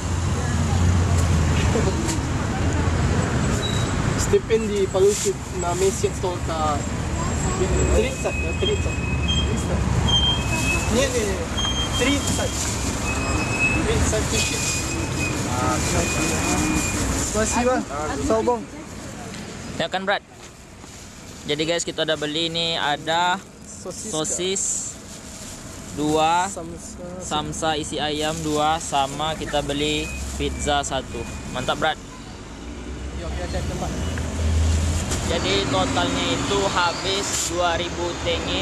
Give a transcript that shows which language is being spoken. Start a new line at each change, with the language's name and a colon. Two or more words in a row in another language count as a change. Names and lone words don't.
Russian: Стипендии получит на месяц только 30. Не, 30. 30 тысяч. Спасибо. Салбом.
Indonesian: Ya kan, Brad? Jadi guys kita udah beli ini ada sosis 2, samsa isi ayam 2, sama kita beli pizza 1. Mantap, Brad. Jadi totalnya itu habis 2000 tenge.